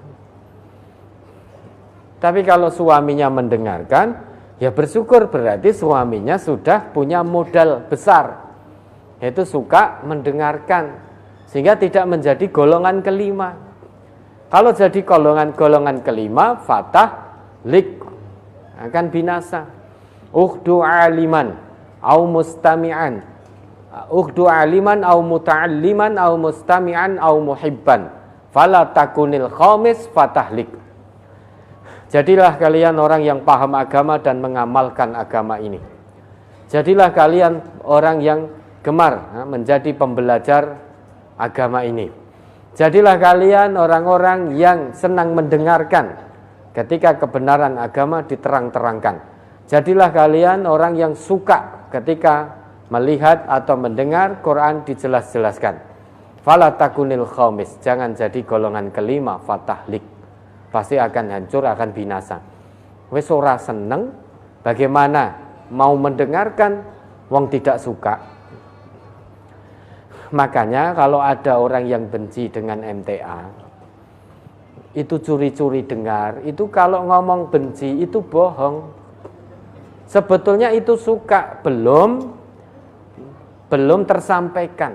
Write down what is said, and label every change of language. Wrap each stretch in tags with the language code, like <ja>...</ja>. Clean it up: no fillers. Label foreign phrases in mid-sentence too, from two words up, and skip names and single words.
<id>Tapi kalau suaminya mendengarkan, ya bersyukur, berarti suaminya sudah punya modal besar, yaitu suka mendengarkan, sehingga tidak menjadi golongan kelima. Kalau jadi golongan kelima, fatah lik, akan binasa.</id> <ar>اغد عالما أو مستمعا، اغد عالما أو متعلما أو مستمعا أو محبا، فلا تكن الخامس فتهلك.</ar> <id>Jadilah kalian orang yang paham agama dan mengamalkan agama ini. Jadilah kalian orang yang gemar menjadi pembelajar agama ini. Jadilah kalian orang-orang yang senang mendengarkan ketika kebenaran agama diterang-terangkan. Jadilah kalian orang yang suka ketika melihat atau mendengar Quran dijelas-jelaskan.</id> <ar>فلا تكن الخامس,</ar> <id>jangan jadi golongan kelima, fatahlik. Pasti akan hancur, akan binasa.</id> <jv>Wis ora seneng,</jv> <id>bagaimana mau mendengarkan wong tidak suka. Makanya kalau ada orang yang benci dengan MTA, itu curi-curi dengar, itu kalau ngomong benci itu bohong. Sebetulnya itu suka, belum tersampaikan.</id>